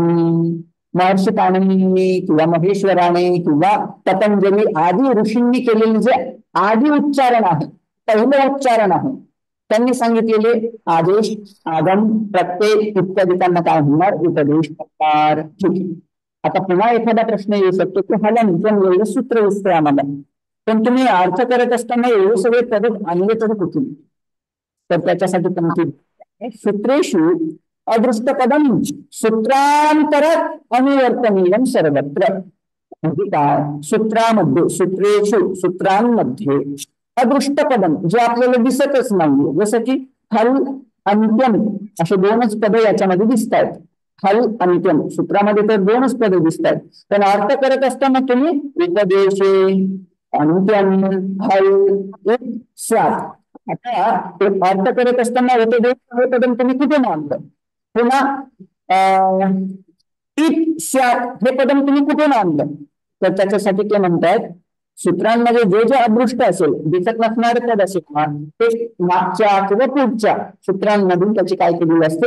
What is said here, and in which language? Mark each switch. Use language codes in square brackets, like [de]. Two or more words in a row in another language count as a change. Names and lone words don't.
[mr] महर्षी पाणिनींनी किंवा महेश्वराने किंवा पतंजली आदी ऋषींनी केलेले जे आदी उच्चारण आहे, पहिलं उच्चारण आहे, त्यांनी सांगितलेले आदेश, आगम, प्रत्यय इत्यादी त्यांना काय म्हणणार? उपदेश प्रकार. ठीक आहे. आता पुन्हा एखादा प्रश्न येऊ शकतो की ह्याला निजन एवढं सूत्र दिसतंय आम्हाला, पण तुम्ही अर्थ करत असताना एवढे सगळे पद आणले तर कुठून? तर त्याच्यासाठी तुम्ही [sa] सूत्रेषु अदृष्टपदम सूत्रांतरात अनुवर्तनीयम सर्वत्र. [mr] म्हणजे काय? सूत्रामध्ये, सूत्रेषु सूत्रांमध्ये अदृष्टपदम जे आपल्याला दिसतच नाहीये, जसं की [sa] हल, अंत्यम [mr] असे दोनच पद याच्यामध्ये दिसत आहेत. [sa] हल, अंत्यम [mr] सूत्रामध्ये तर दोनच पद दिसत आहेत, पण अर्थ करत असताना तुम्ही [sa] उपदेशे, अंत्यम, हल, स्यात्. [mr] आता अर्थ करत असताना उपदेश हे पद तुम्ही कुठे आणलं? पुन्हा स्यात् हे पद तुम्ही कुठून आणलं? तर त्याच्यासाठी ते म्हणतात सूत्रांमध्ये जे जे अदृष्ट असेल, दिसत नसणारे पद असेल ना, ते मागच्या किंवा पुढच्या सूत्रांमधून त्याची काय केलेली असते?